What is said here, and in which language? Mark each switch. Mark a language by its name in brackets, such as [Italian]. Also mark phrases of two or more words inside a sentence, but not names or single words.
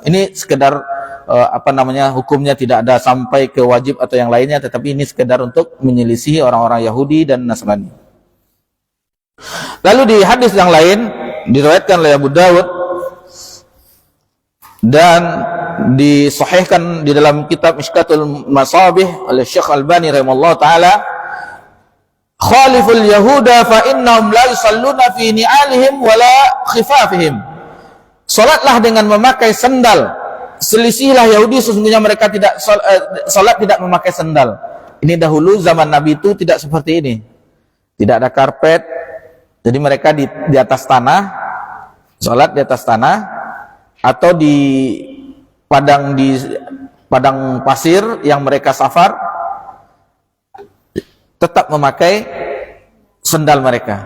[Indonesian] Ini sekedar hukumnya tidak ada sampai ke wajib atau yang lainnya, tetapi ini sekedar untuk menyelisih orang-orang Yahudi dan Nasrani. Lalu di hadis yang lain diriwayatkan oleh Abu Dawud dan disahihkan di dalam kitab Mishkatul Masabih oleh Syekh Albani [Arabic] رحمه الله تعالى, خالفوا اليهود فإنهم لا يصلون في نعالهم ولا خفافهم. [Indonesian] Salatlah dengan memakai sendal. Selisihilah Yahudi, sesungguhnya mereka tidak salat tidak memakai sendal. Ini dahulu zaman Nabi itu tidak seperti ini. Tidak ada karpet. Jadi mereka di atas tanah, salat di atas tanah atau di padang pasir yang mereka safar, tetap memakai sendal mereka.